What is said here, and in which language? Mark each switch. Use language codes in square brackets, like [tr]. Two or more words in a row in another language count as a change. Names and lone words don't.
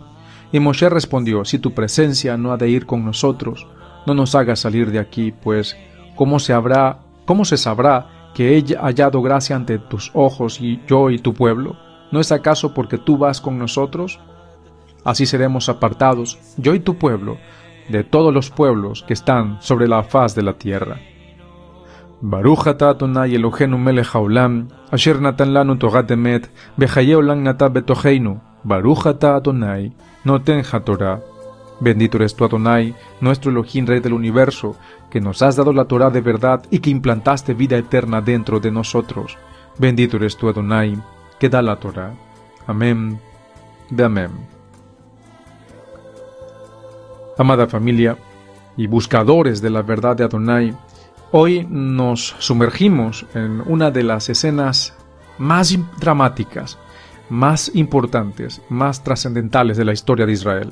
[es] Y Moshe respondió: si tu presencia no ha de ir con nosotros, no nos hagas salir de aquí, pues ¿cómo se sabrá que he hallado gracia ante tus ojos y yo y tu pueblo? ¿No es acaso porque tú vas con nosotros? Así seremos apartados, yo y tu pueblo, de todos los pueblos que están sobre la faz de la tierra. [he] ברוך אתה אדני אלהינו מלך העולם אשר נתן לנו תורת אמת וחיי עולם נטע בתוכנו. ברוך אתה אדני נותן התורה. [es] Bendito eres tú, Adonai, nuestro Elohim, Rey del universo, que nos has dado la Torah de verdad y que implantaste vida eterna dentro de nosotros. Bendito eres tú, Adonai, que da la Torah. Amén de amén. Amada familia y buscadores de la verdad de Adonai, hoy nos sumergimos en una de las escenas más dramáticas, más importantes, más trascendentales de la historia de Israel.